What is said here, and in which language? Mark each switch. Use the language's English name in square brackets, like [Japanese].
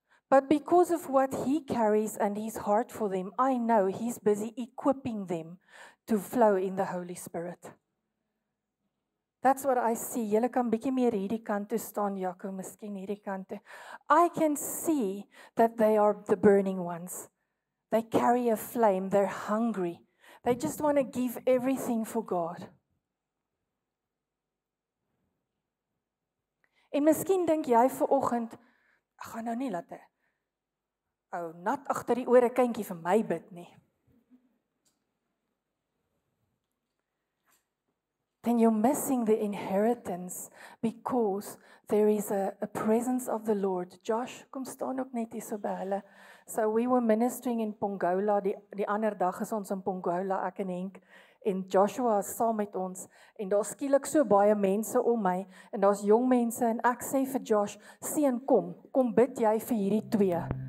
[English] But because of what he carries and his heart for them, I know he's busy equipping them to flow in the Holy Spirit. That's what I see. [Afrikaans] Julle kan bietjie meer hierdie kant toe staan, Jaco, miskien hierdie kant toe. [English] I can see that they are the burning ones. They carry a flame, they're hungry. They just want to give everything for God. [Afrikaans] En miskien dink jy vanoggend, ek gaan nou nie laat 'n ou nat agter die ore kindjie vir my bid nie. [English] Then you're missing the inheritance because there is a presence of the Lord. [Afrikaans] Josh, kom staan ook net hier so by hulle. [English] So we were ministering in Pongola, [Afrikaans] die ander dag is ons in Pongola, ek en Henk, en Joshua is saam met ons, en daar skielik so baie mense om my, en daar's jong mense, en ek sê vir Josh, seun kom bid jy vir hierdie twee.